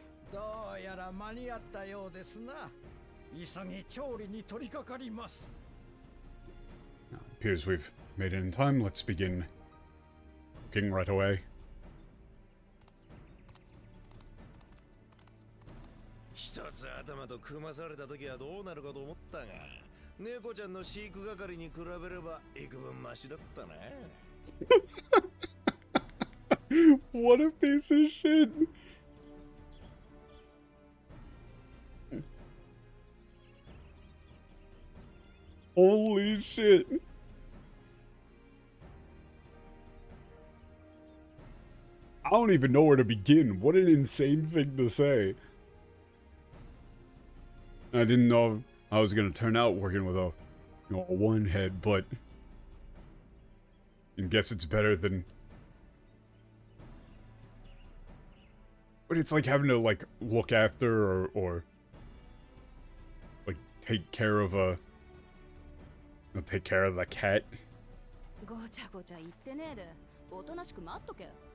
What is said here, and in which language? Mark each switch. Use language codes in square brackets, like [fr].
[ja] どうやら間に合ったようですな。急ぎ調理に取り掛かります。 [en] Now, it appears we've made it in time. Let's begin cooking right away. [ja] 一つ頭と組まされた時はどうなるかと思ったが、猫ちゃんの飼育係に比べれば幾分マシだったな。 [en] What a piece of shit. Holy shit. I don't even know where to begin. What an insane thing to say. I didn't know I was going to turn out working with a, you know, a one head, but I guess it's better than... But it's like having to, like, look after or like, take care of a... You know, take care of the cat. [ja] ごちゃごちゃ言ってねえで、おとなしく待っとけ。